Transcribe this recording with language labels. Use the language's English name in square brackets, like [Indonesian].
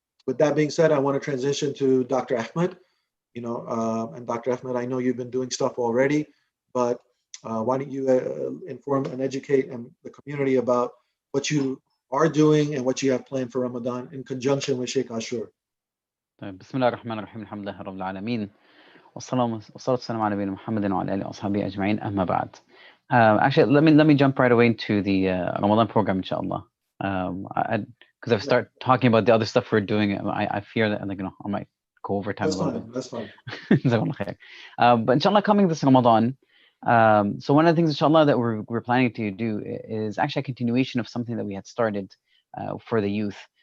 [English] With that being said, I want to transition to Dr. Ahmed. And Dr. Ahmed, I know you've been doing stuff already, but why don't you inform and educate the community about what you are doing and what you have planned for Ramadan in conjunction with Shaykh Ashour. [Arabic] بسم الله الرحمن الرحيم الحمد لله رب العالمين والصلاة والسلام على نبينا محمد وعلى آله وأصحابه أجمعين أما بعد. [English] Actually, let me jump right away into the Ramadan program, inshallah. Because I've started talking about the other stuff we're doing, I fear that I might go over time a little bit. That's fine. But inshallah, coming this Ramadan, so one of the things, inshallah, that we're planning to do is actually a continuation of something that we had started for the youth.